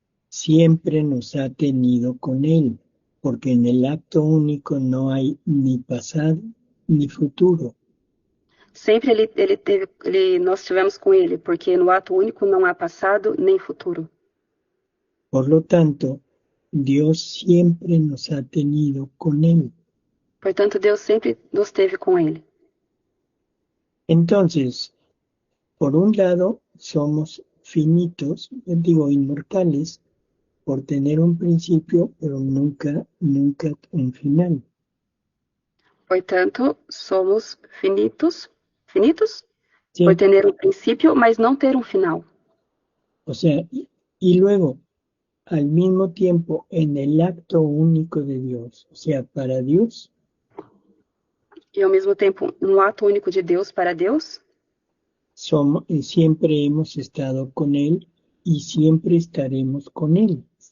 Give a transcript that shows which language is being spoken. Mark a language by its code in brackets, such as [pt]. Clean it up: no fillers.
[es] siempre nos ha tenido con Él, porque en el acto único no hay ni pasado ni futuro. [pt] sempre nós estivemos com ele, porque no ato único não há passado nem futuro. [es] Por lo tanto, Dios siempre nos ha tenido con Él. [pt] Portanto, Deus sempre nos teve com ele. [es] Entonces, por un lado, somos finitos, inmortales, por tener un principio, pero nunca un final. [pt] Portanto, somos finitos [es] ¿Sí? [pt] por ter um princípio, mas não ter um final. [es] O sea, y luego, al mismo tiempo, en el acto único de Dios, o sea, para Dios, [pt] E ao mesmo tempo, um ato único de Deus para Deus, [es] siempre hemos estado con Él y siempre estaremos con Él.